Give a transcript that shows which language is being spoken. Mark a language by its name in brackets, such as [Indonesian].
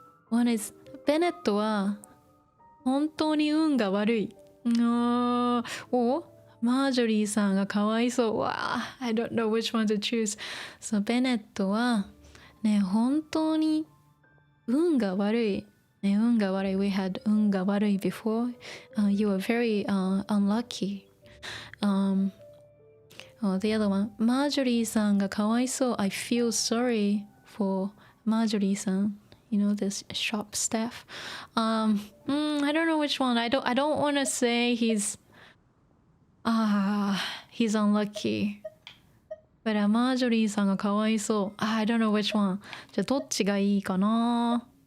[English] One is [Japanese] ベネットは本当に運が悪い。マージョリーさんがかわいそう。 [English] I don't know which one to choose. [Japanese] So ベネットはね、本当に運が悪い。ね、運が悪い。 [English] We had 運が悪い before. You were very unlucky. The other one, マージョリーさんがかわいそう。 I feel sorry for マージョリーさん. You know, this shop staff. I don't know which one. I don't want to say he's unlucky. [Japanese] But マージョリーさんがかわいそう。 [English] I don't know which one. [Japanese] じゃあどっちがいいかな。